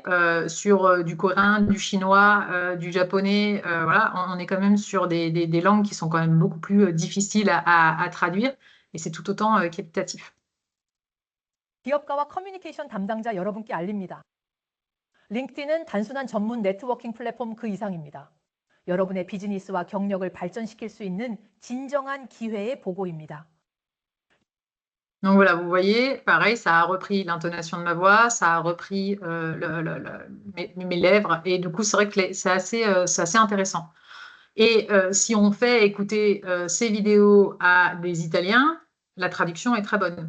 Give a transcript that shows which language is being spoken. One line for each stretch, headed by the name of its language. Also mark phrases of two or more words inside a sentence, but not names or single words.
French: Sur du coréen, du chinois, du japonais, voilà, on est quand même sur des langues qui sont quand même beaucoup plus difficiles à traduire, et c'est tout autant qualitatif.
Korean: 기업가와 커뮤니케이션 담당자 여러분께 알립니다. 링크드인은 단순한 전문 네트워킹 플랫폼 그 이상입니다. 여러분의 비즈니스와 경력을 발전시킬 수 있는 진정한 기회의 보고입니다.
French: Donc voilà, vous voyez, pareil, ça a repris l'intonation de ma voix, ça a repris mes lèvres, et du coup, c'est vrai que c'est assez intéressant. Et si on fait écouter ces vidéos à des Italiens, la traduction est très bonne.